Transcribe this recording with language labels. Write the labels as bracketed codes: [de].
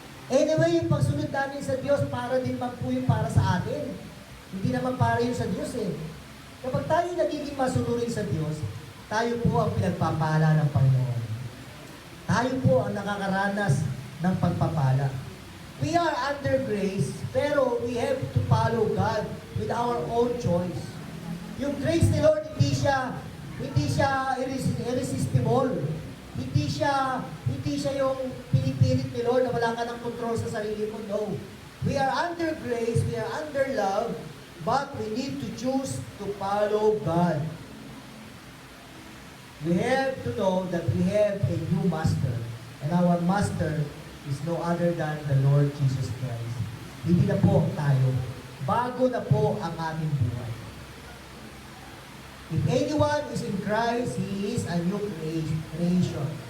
[tl] Anyway, yung pagsunod namin sa Diyos, para din man po yung para sa atin. Hindi naman para yun sa Diyos eh. Kapag tayo nagiging masunurin sa Diyos, tayo po ang pinagpapala ng Panginoon. Tayo po ang nakakaranas ng pagpapala. [en] We are under grace, pero we have to follow God with our own choice. [tl] Yung grace ni Lord, hindi siya irresistible. Hindi siya yung pinipilit ni Lord na wala ka ng control sa sarili mo. No. [en] We are under grace, we are under love, but we need to choose to follow God. We have to know that we have a new master, and our master is no other than the Lord Jesus Christ. [tl] Hindi na po tayo. Bago na po ang aming buhay. [en] If anyone is in Christ, he is a new creation.